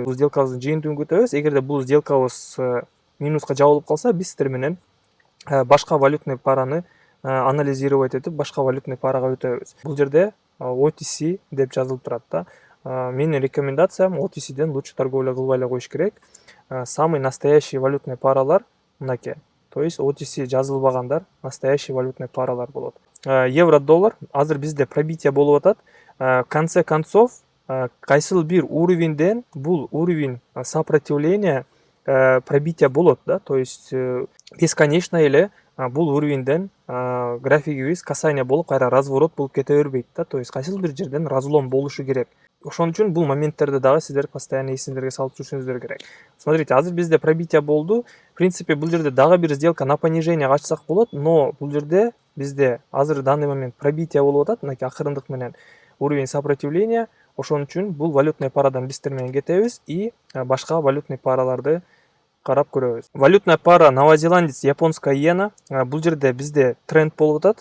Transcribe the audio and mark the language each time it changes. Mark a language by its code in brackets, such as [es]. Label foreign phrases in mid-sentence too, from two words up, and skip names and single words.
[ky] Бул сделкабыздын жыйынтыгын күтөбүз. Эгерде бул сделкабыз минуска жабылып калса, биз сиздер менен башка валютный параны анализировать этип, башка валютный парага өтөбүз. Бул жерде OTC деп жазылып турат да. Менин рекомендациям OTCден [ru] лучше торговля [ky] кылбай эле коюш керек. [ru] Самый настоящий валютный [ky] паралар мынакей. [ru] То есть [ky] OTC жазылбагандар [ru] настоящий валютный [ky] паралар болот. Евро-доллар азыр бизде пробитие болуп атат. [ru] В конце концов, [ky] кайсыл бир уровеньден бул [ru] уровень сопротивления [ky] пробитие болот да. [ru] То есть бесконечно [ky] эле бул уровеньден графигибиз касание болуп кайра разворот болуп кете бербейт да. [ru] То есть [ky] кайсыл бир жерден разлом болушу керек. Ошон үчүн бул моменттерди дагы сиздер постоянно эсиңиздерге салып жүрүшүңүздөр керек. Смотрите, азыр бизде пробитие болду. [ru] В принципе, [ky] бул жерде дагы бир [ru] сделка на понижение [ky] ачсак болот, но бул жерде бизде азыр [ru] данный момент [ky] пробитие болуп атат, мынакей акырындык менен [ru] уровень сопротивления. [ky] Ошон үчүн бул валютный парадан биздер менен кетебиз и башка валютный параларды карап көрөбүз. [ru] Валютная пара новозеландец, японская иена. [ky] Бул жерде бизде тренд болуп атат.